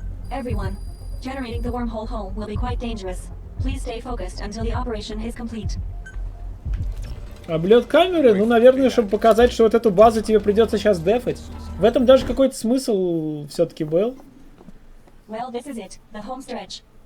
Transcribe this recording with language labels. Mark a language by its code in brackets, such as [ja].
[en] Everyone, generating the wormhole home will be quite dangerous. Please stay focused until the operation is complete. [ru] Облет камеры? Ну, наверное, чтобы показать, что вот эту базу тебе придется сейчас дефать. В этом даже какой-то смысл все-таки был. [en] Well, this is it, the home stretch.